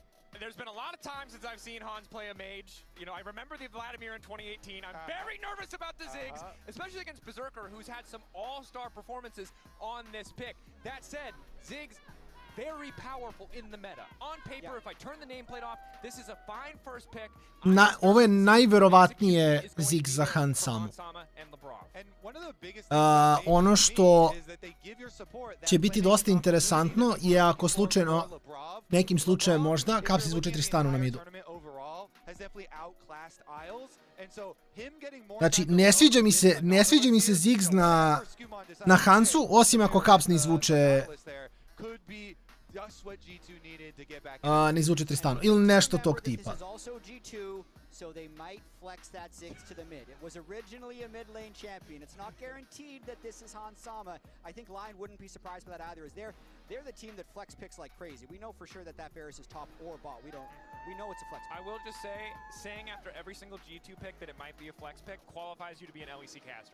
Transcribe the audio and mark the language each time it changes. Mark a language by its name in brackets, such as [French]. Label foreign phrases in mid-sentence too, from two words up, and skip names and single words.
[English] Look, There's been a lot of times since I've seen Hans play a mage. You know, I remember the Vladimir in 2018. I'm very nervous about the Ziggs, especially against Berserker, who's had some all-star performances on this pick. That said, Ziggs, very powerful in the meta. On paper, if I turn the nameplate off, this is a fine first pick. [Serbian] Ovo je najverovatnije Ziggs za Hansamu. Ono što će biti dosta interesantno je ako slučajno, nekim slučajem možda, Caps izvuče Tristanu na midu. Znači, ne sviđa mi se Ziggs na Hansu, osim ako Caps ne izvuče Tristanu ili nešto tog tipa. [English] So they might flex that Ziggs to the mid. It was originally a mid lane champion. It's not guaranteed that this is Hansama. I think LYON wouldn't be surprised by that either, as they're the team that flex picks like crazy. We know for sure that Varus is top or bot. We know it's a flex pick. I will just say, saying after every single G2 pick that it might be a flex pick qualifies you to be an LEC caster.